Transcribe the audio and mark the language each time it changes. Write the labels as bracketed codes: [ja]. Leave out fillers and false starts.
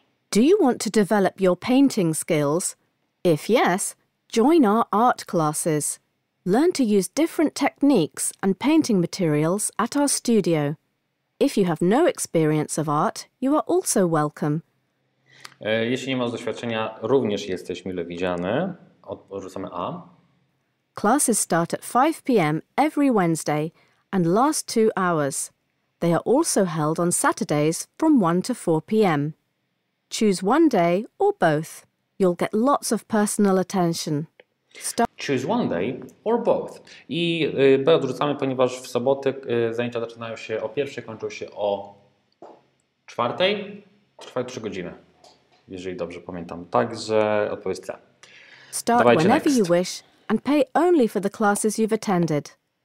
[en] Do you want to develop your painting skills? If yes, join our art classes. Learn to use different techniques and painting materials at our studio. If you have no experience of art, you are also welcome. [pl] Jeśli nie masz doświadczenia, również jesteś mile widziany. Odrzucamy A. [en] Classes start at 5 p.m. every Wednesday and last 2 hours. They are also held on Saturdays from 1 to 4 p.m. Choose one day or both. You'll get lots of personal attention. Choose one day or both. [pl] I B odrzucamy, ponieważ w soboty zajęcia zaczynają się o 1:00, kończą się o 4:00. Trwają 3 godziny, jeżeli dobrze pamiętam. Także odpowiedź C. [en] Start [pl] Dawajcie [en] whenever next. you wish and pay only for the classes you've attended.